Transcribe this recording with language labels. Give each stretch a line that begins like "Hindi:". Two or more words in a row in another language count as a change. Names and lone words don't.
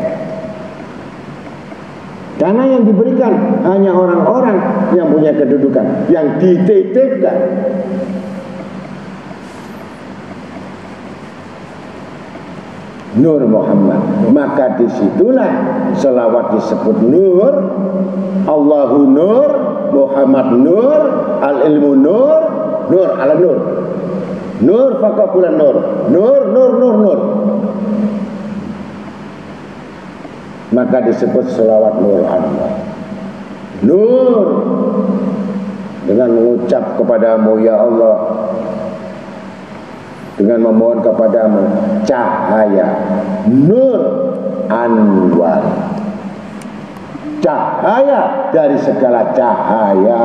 Indonesian: Karena yang diberikan hanya orang-orang yang punya kedudukan, yang dititipkan. Nur Muhammad, maka disitulah selawat disebut nur.
Arabic: اللهُ نور، محمد نور، العلم نور، نور على نور، نور فقبلا نور، نور نور نور نور.
Indonesian: Maka disebut selawat nur Allah. Nur, dengan mengucap kepadamu ya Allah, dengan memohon kepadamu cahaya,
Arabic: نور أنوار,
Indonesian: cahaya dari segala cahaya.